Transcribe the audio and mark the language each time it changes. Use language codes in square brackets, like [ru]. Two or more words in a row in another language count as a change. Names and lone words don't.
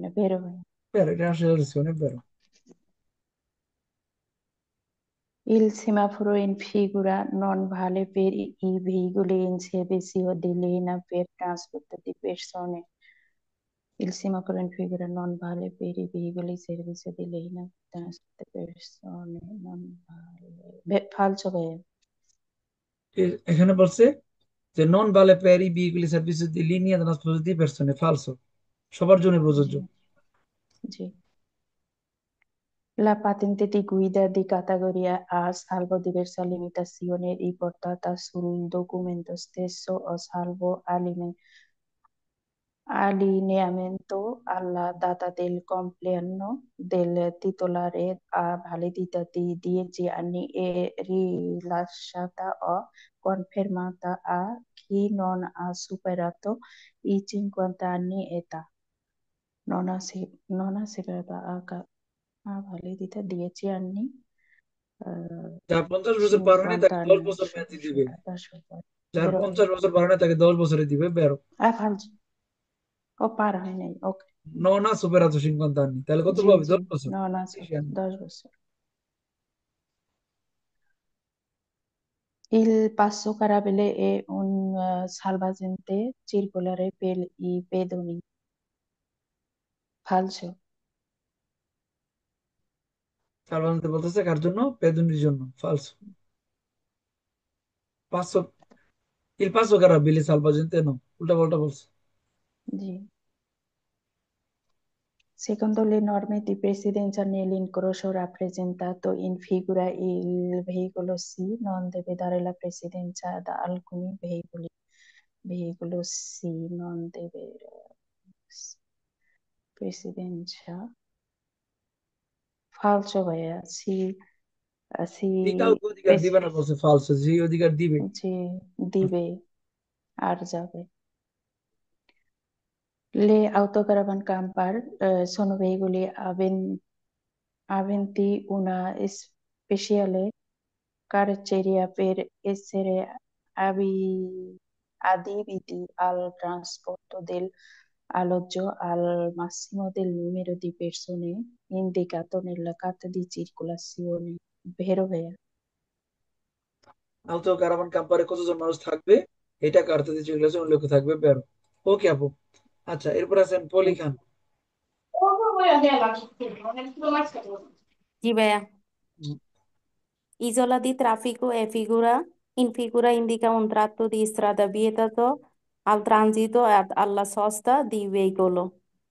[it] Vero? [bn] বেরো, এটা আসলে বেরো। [it] Il semaforo in figura non vale per i veicoli in servizio di linea per trasporto di persone. Il semaforo in figura non vale per i veicoli in servizio di linea per trasporto di persone. Non vale. Falso vero. [bn] এখানে বলছে যে [it] non vale per i veicoli servizio di linea di trasporto di persone, [bn] ফালসো, সবার জন্য প্রযোজ্য। [it] Sì. La patente di guida di categoria A, salvo diversa limitazione riportata sul documento stesso o salvo allineamento alla data del compleanno del titolare a validità di 10 anni è rilasciata o confermata a chi non ha superato i 50 anni età. Non ha superato a validità 10 anni, [bn] যার 50 বছর পার হয়নি 50 তাকে 10 [it] anni, [bn] বছর মেয়াদি দিবে, 10 যার [it] vero? [bn] 50 বছর পার হয়নি তাকে 10 বছরে দিবে, বেরো। Falso. O para হয় নাই, ok. [it] non ha superato 50 anni, [bn] তাহলে কত জি পাবে? জি 10 বছর, [it] non ha 10 anni। [bn] 10 বছর। [it] Il passo carabile è un salvagente circolare per i pedoni. Falso. [bn] সালভাজেন্তে বলতেছে কার জন্য? পেদুনির জন্য। ফালসো। [it] পাঁচশো il passo carabile salvagente no, [bn] উল্টা পাল্টা বলছে। [it] Sì. Secondo le norme di precedenza nell'incrocio rappresentato in figura il veicolo C non deve dare la precedenza ad alcuni veicoli. Veicolo C non deve precedenza. [bn] Falso ভাইয়া সি সি জি কাউকে অধিকার দিবে না বলছে ফালসো, জি অধিকার দিবে। জি দিবে আর যাবে। [it] Le autocaravan camper sono veicoli aventi una speciale carrozzeria per essere adibiti al trasporto dell'alloggio al massimo del numero di persone indicato nella carta di circolazione. Vero, vero? auto caravan camper [bn] কতজন মানুষ থাকবে এটা কার্তাতে যেগুলো আছে উল্লেখ থাকবে বেরো। ওকে আপু। আচ্ছা এরপর আছেন পলি খান। [it] Sì, beh, isola di traffico in figura indica un tratto di strada vietato al transito e alla sosta di veicolo.